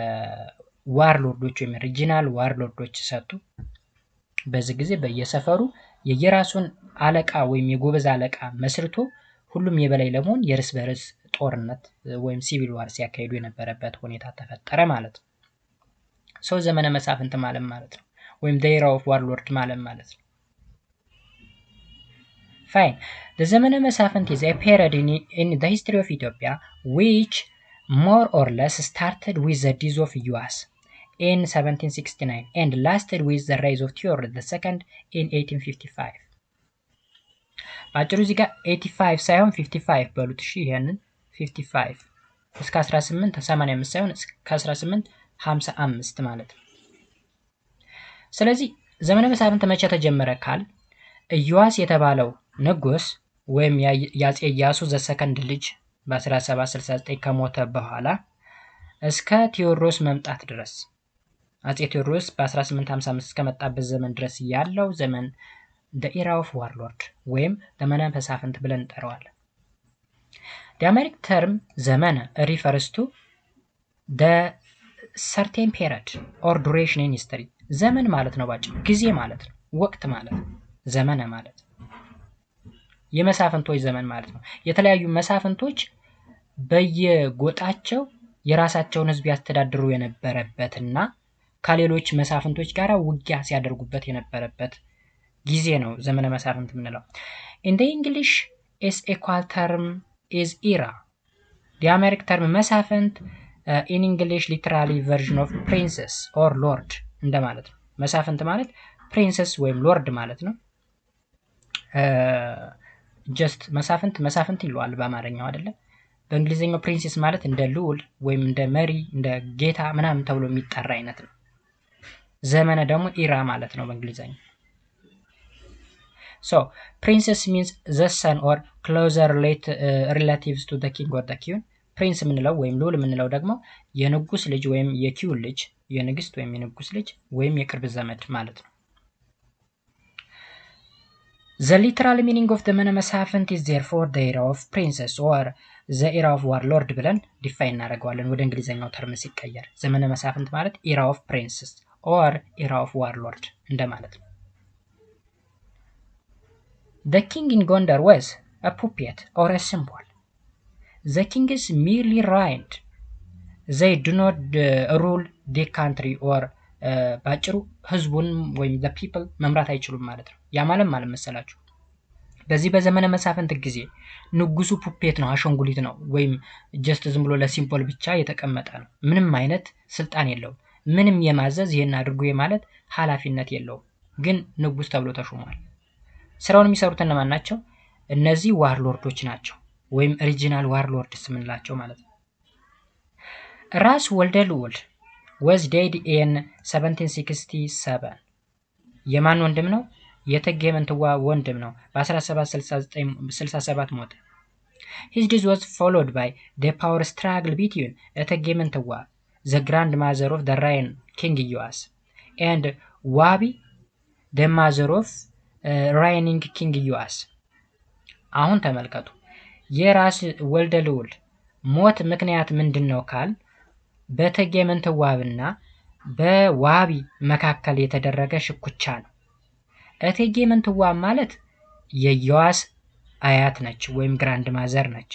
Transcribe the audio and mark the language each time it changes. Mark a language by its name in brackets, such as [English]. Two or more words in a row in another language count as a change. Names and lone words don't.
[Amharic] ዋርሎርዶች ወይም [English] regional warlords [Amharic] ሰጡ። በዚህ ጊዜ በየሰፈሩ የየራሱን አለቃ ወይም የጎበዝ አለቃ መስርቶ ሁሉም የበላይ ለመሆን የርስ በርስ ጦርነት ወይም [English] civil war [Amharic] ሲያካሂዱ የነበረበት ሁኔታ ተፈጠረ ማለት ነው። ሰው ዘመነ መሳፍንት ማለት ነው ወይም [English] the era of warlord [Amharic] ማለት ነው። Fine. [English] The ዘመነ መሳፍንት is a period in the history of Ethiopia which more or less started with the death of Iyas in 1769 and lasted with the rise of Theodoric II in 1855. [Amharic] ባጭሩ እዚህ ጋር 85 ሳይሆን 55 በሉት እሺ ይሄንን 55 እስከ 1885 ሳይሆን እስከ 1855 ማለት ነው። ስለዚህ ዘመነ መሳፍንት መቼ ተጀመረ ካል ኢዮአስ የተባለው ንጉስ ወይም ያጼ ኢያሱ ዘሰከንድ ልጅ በ1769 ከሞተ በኋላ እስከ ቴዎድሮስ መምጣት ድረስ አጼ ቴዎድሮስ በ1855 እስከመጣበት ዘመን ድረስ ያለው ዘመን [English] the era of warlord [Amharic] ወይም ዘመነ መሳፍንት ብለን እንጠራዋለን። [English] The American term ዘመነ refers to the certain period or duration in history [Amharic] ዘመን ማለት ነው ባጭሩ ጊዜ ማለት ነው ወቅት ማለት ነው ዘመነ ማለት የመሳፍንቶች ዘመን ማለት ነው። የተለያዩ መሳፍንቶች በየጎጣቸው የራሳቸውን ህዝብ ያስተዳድሩ የነበረበትና ከሌሎች መሳፍንቶች ጋር ውጊያ ሲያደርጉበት የነበረበት ጊዜ ነው ዘመነ መሳፍንት የምንለው። [English] In the English is equal term is era. The American term መሳፍንት in English literally version of princess or lord [Amharic] እንደማለት ነው። መሳፍንት ማለት princess ወይም lord ማለት ነው። just መሳፍንት ይሏል በአማርኛው አይደለም። በእንግሊዘኛው ፕሪንሴስ ማለት እንደ ልዑል ወይም እንደ መሪ እንደ ጌታ ምናምን ተብሎ የሚጠራ አይነት ነው። ዘመነ ደግሞ ኢራ ማለት ነው በእንግሊዘኛው። [English] So princess means the son or closer relatives to the king or the queen. [Amharic] ፕሪንስ የምንለው ወይም ልዑል የምንለው ደግሞ የንጉስ ልጅ ወይም የኪውን ልጅ የንግስት ወይም የንጉስ ልጅ ወይም የቅርብ ዘመድ ማለት ነው። [English] The literal meaning of ዘመነ መሳፍንት is therefore the era of princess or the era of warlord [Amharic] ብለን ዲፋይን እናደርገዋለን ወደ እንግሊዘኛው ተርም ሲቀየር። ዘመነ መሳፍንት ማለት [English] era of princess or era of warlord [Amharic] እንደማለት ነው። [English] The king in Gondar was a puppet or a symbol. The king is merely reigned. They do not rule the country or [Amharic] ባጭሩ ህዝቡን ወይም [English] the people [Amharic] መምራት አይችሉም ማለት ነው። ያ ማለት መሰላችሁ በዚህ በዘመነ መሳፍንት ጊዜ ንጉሱ ፑፔት ነው አሸንጉሊት ነው ወይም ጀስት ዝም ብሎ ለሲምቦል ብቻ የተቀመጠ ነው። ምንም አይነት ስልጣን የለውም። ምንም የማዘዝ ይሄን አድርጉ የማለት ኃላፊነት የለውም። ግን ንጉስ ተብሎ ተሾሟል። ስራውን የሚሰሩት እነማን ናቸው? እነዚህ ዋርሎርዶች ናቸው ወይም [English] regional warlords [Amharic] የምንላቸው ማለት ነው። ራስ ወልደ ልዑል [English] was dead in 1767 [Amharic] የማን ወንድም ነው? የእቴጌ ምንትዋ ወንድም ነው። በ1767 ሞተ። [English] His death was followed by the power struggle between እቴጌ ምንትዋ the grandmother of the reign king Iyas and [Amharic] ዋቢ [English] the mother of reigning king Iyas። [Amharic] አሁን ተመልከቱ የራስ ወልደ ልዑል ሞት ምክንያት ምንድነው ካል በእቴጌ ምንትዋብና በዋቢ መካከል የተደረገ ሽኩቻ ነው። እቴጌ ምንትዋብ ማለት የኢያስ አያት ነች ወይም [English] grand mother [Amharic] ነች።